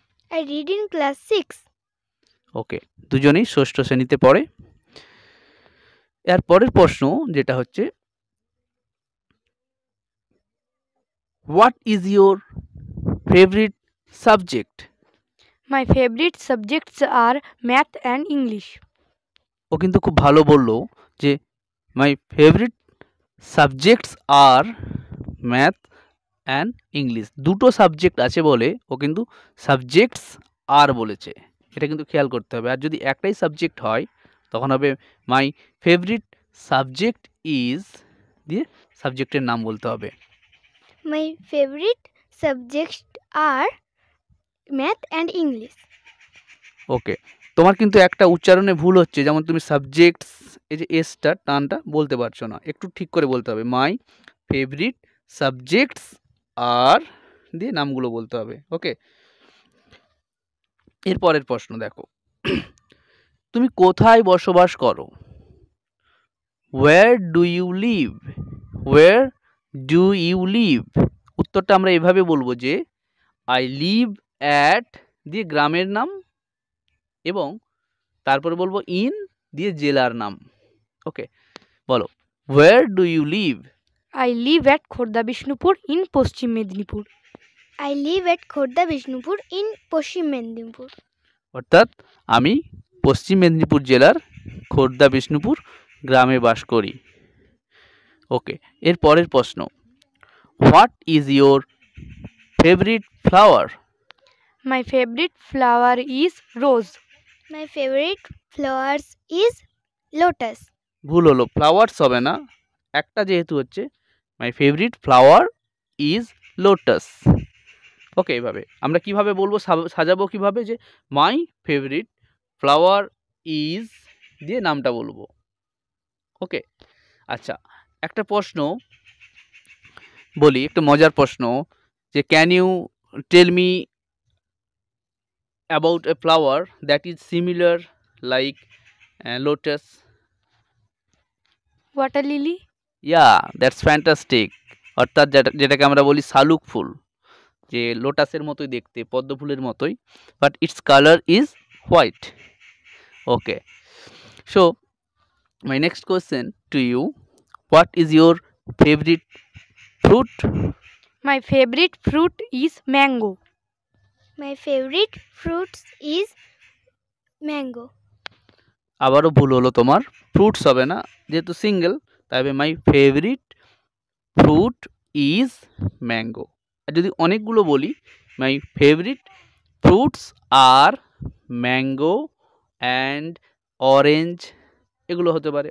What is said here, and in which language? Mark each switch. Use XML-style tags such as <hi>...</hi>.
<en>I read in class 6.</en> <bn>ওকে, দুজনেই ষষ্ঠ শ্রেণীতে পড়ে। এর পরের প্রশ্ন যেটা হচ্ছে</bn> <en>What is your favourite subject. My favorite subjects are math and English.</en> <bn>ও কিন্তু খুব ভালো বললো যে</bn> <en>my favourite subjects are math and English,</en> <bn>দুটো সাবজেক্ট আছে বলে ও কিন্তু</bn> <en>subjects are</en> <bn>বলেছে, এটা কিন্তু খেয়াল করতে হবে। আর যদি একটাই সাবজেক্ট হয় তখন হবে</bn> <en>my favourite subject is</en> <bn>দিয়ে সাবজেক্টের নাম বলতে হবে।</bn> <en>My favorite subjects are math and English.</en> <bn>ওকে, তোমার কিন্তু একটা উচ্চারণে ভুল হচ্ছে, যেমন তুমি সাবজেক্টস এই যে এসটা টানটা বলতে পারছো না, একটু ঠিক করে বলতে হবে।</bn> <en>my favourite subjects are</en> <bn>দিয়ে নামগুলো বলতে হবে। ওকে, এরপরের প্রশ্ন দেখো, তুমি কোথায় বসবাস করো।</bn> <en>Where do you live, where do you live.</en> <bn>উত্তরটা আমরা এভাবে বলবো যে</bn> <en>I live at</en> <bn>দিয়ে গ্রামের নাম এবং তারপরে বলবো ইন দিয়ে জেলার নাম।</bn> <en>okay,</en> <bn>বলো</bn> <en>Where do you live. I live at Khordha Bishnupur in Paschim Medinipur. I live at Khordha Bishnupur in Paschim Medinipur.</en> <bn>অর্থাৎ আমি পশ্চিম মেদিনীপুর জেলার খোর্ধা বিষ্ণুপুর গ্রামে বাস করি।</bn> <en>okay,</en> <bn>এর পরের প্রশ্ন</bn> <en>What is your favourite flower. My favorite flower is rose. My favorite flowers is lotus.</en> <bn>ভুল হলো, ফ্লাওয়ার্স হবে না, একটা যেহেতু হচ্ছে</bn> <en>My favourite flower is lotus.</en> <bn>ওকে, এইভাবে আমরা কিভাবে বলবো, সাজাবো কিভাবে যে</bn> <en>my favourite flower is</en> <bn>দিয়ে নামটা বলবো।</bn> <en>okay,</en> <bn>আচ্ছা একটা প্রশ্ন বলি, একটা মজার প্রশ্ন যে</bn> <en>Can you tell me about a flower that is similar like lotus. Water lily. Yeah, that's fantastic.</en> <bn>অর্থাৎ যেটাকে আমরা বলি শালুক ফুল, যে লোটাসের মতোই দেখতে, পদ্ম ফুলের মতোই,</bn> <en>But its colour is white. Okay, so my next question to you, what is your favourite fruit. My favorite fruit is mango. My favorite fruits is mango.</en> <bn>আবারও ভুল হলো তোমার, ফ্রুটস হবে না, যেহেতু সিঙ্গেল তাই হবে</bn> <en>My favourite fruit is mango.</en> <bn>আর যদি অনেকগুলো বলি</bn> <en>my favourite fruits are mango and orange,</en> <bn>এগুলো হতে পারে।</bn>